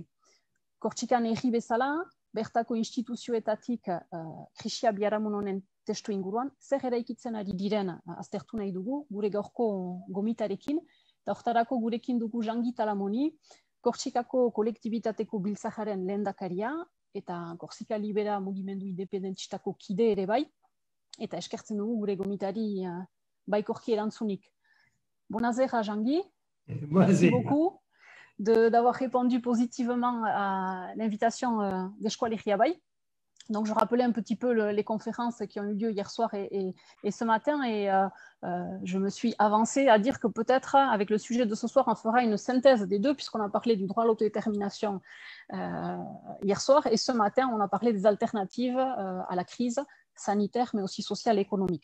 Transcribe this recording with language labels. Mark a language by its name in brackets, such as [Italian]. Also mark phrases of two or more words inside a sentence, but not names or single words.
[Basque] Kortxikan herri bezala, bertako instituzioetatik krisia biharamun honen testu inguruan, zer eraikitzen ari diren aztertu nahi dugu, gure gaurko gomitarekin, eta hortarako gurekin dugu Jean-Guy Talamoni, Kortxikako kolektibitateko biltzajaren lehendakaria, eta Korsika Libera mugimendu independentistako kide ere bai, eta eskertzen dugu gure gomitari baikorki erantzunik. [French] Bonjour Jean-Guy, merci beaucoup d'avoir répondu positivement à l'invitation d'Eskolegia Bai. Donc je rappelais un petit peu les conférences qui ont eu lieu hier soir et ce matin, et je me suis avancée à dire que peut-être avec le sujet de ce soir on fera une synthèse des deux, puisqu'on a parlé du droit à l'autodétermination hier soir, et ce matin on a parlé des alternatives à la crise sanitaire mais aussi sociale et économique.